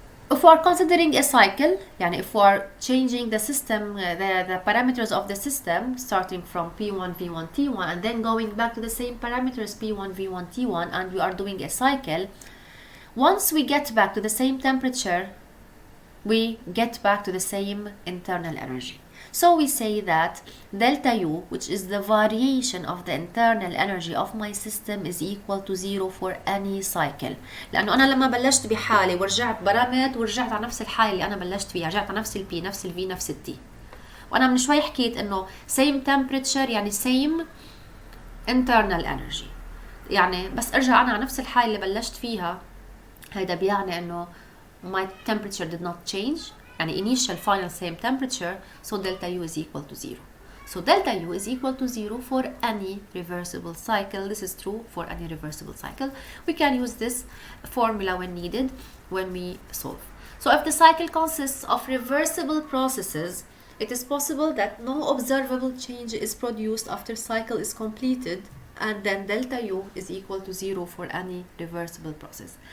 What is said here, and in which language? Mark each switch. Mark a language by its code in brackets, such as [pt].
[en] If we are considering a cycle, yani if we are changing the system, the parameters of the system, starting from P1, V1, T1, and then going back to the same parameters P1, V1, T1, and we are doing a cycle, once we get back to the same temperature, we get back to the same internal energy. So we say that delta U, which is the variation of the internal energy of my system, is equal to 0 for any cycle. [ar] لأنه أنا لما بلشت بحالة ورجعت برمت ورجعت على نفس الحالة اللي أنا بلشت فيها، رجعت على نفس ال P، نفس ال V، نفس ال T. وأنا من شوي حكيت إنه same temperature يعني same internal energy. يعني بس أرجع أنا على نفس الحالة اللي بلشت فيها، هيدا بيعني إنه [en] my temperature did not change. يعني initial final same temperature, so delta U is equal to 0. So delta U is equal to 0 for any reversible cycle. This is true for any reversible cycle. We can use this formula when needed, when we solve. So if the cycle consists of reversible processes, it is possible that no observable change is produced after cycle is completed, and then delta U is equal to 0 for any reversible process.